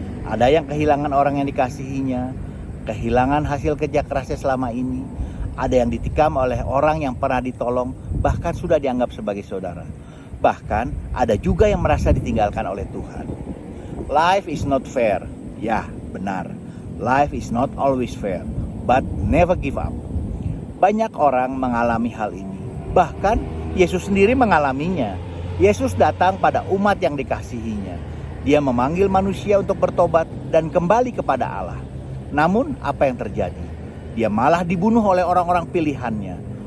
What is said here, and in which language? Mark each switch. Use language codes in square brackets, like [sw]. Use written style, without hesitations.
[id] Ada yang kehilangan orang yang dikasihinya, kehilangan hasil kerja kerasnya selama ini. Ada yang ditikam oleh orang yang pernah ditolong, bahkan sudah dianggap sebagai saudara. Bahkan ada juga yang merasa ditinggalkan oleh Tuhan. [en] Life is not fair. [id] Ya, benar. [en] Life is not always fair, but never give up. [id] Banyak orang mengalami hal ini. Bahkan Yesus sendiri mengalaminya. Yesus datang pada umat yang dikasihinya. Dia memanggil manusia untuk bertobat dan kembali kepada Allah. Namun apa yang terjadi? Dia malah dibunuh oleh orang-orang pilihannya.